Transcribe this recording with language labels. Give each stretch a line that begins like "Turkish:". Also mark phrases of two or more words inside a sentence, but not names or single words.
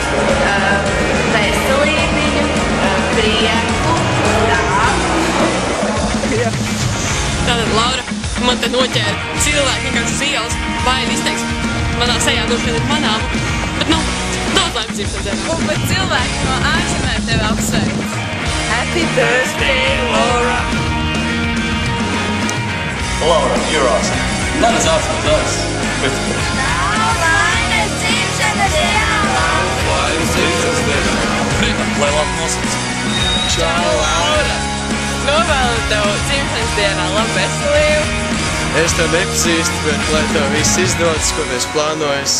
Latvian: Veselību, prieku, dāvu. Tātad, Laura, man te noķēra cilvēki vienkārši uz ielas, baili izteiks. Manā sejā droši vien ir manām, bet nu, daudz laimes dzimšanas dienā. Un pat cilvēki no ārzemēm tevi apsveic.
English: Happy birthday, Laura! Laura, you're awesome. Not as awesome as us, but...
Latvian: Daudz laimes dzimšanas dienā! Laimes dzimšanas dienā! Lai labi nosauc. Čau, Laura! Novēlu tev dzimšanas dienā labu veselību. Es tev nepazīstu, bet lai tev viss izdodas, ko tu esi plānojis.